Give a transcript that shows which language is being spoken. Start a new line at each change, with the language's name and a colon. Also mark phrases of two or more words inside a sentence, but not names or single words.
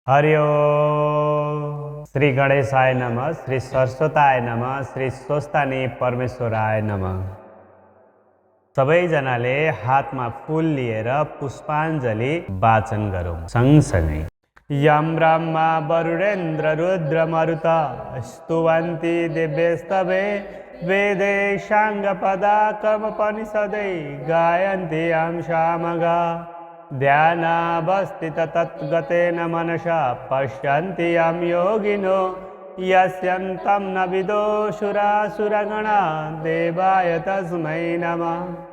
Sanskrit: हरि ओम। श्री गणेशाय नमः, श्री सरस्वताय नमः, श्री स्वस्तानी परमेश्वराय नमः।
Nepali: सबैजनाले हातमा फूल लिएर पुष्पाञ्जली वाचन गरौँ सँगसँगै।
Sanskrit: यं ब्रह्मा वरुणेन्द्र रुद्र मरुत स्तुवन्ति दिव्यस्तवे वेदे साङ्गपदा कर्मोपनिषदे गायन्ति यं सामगा। ध्यानावस्थित तद्गतेन मनसा पश्यन्ति यं योगिनो यस्यन्तं न विदो सुरासुरगणा देवाय तस्मै नमः।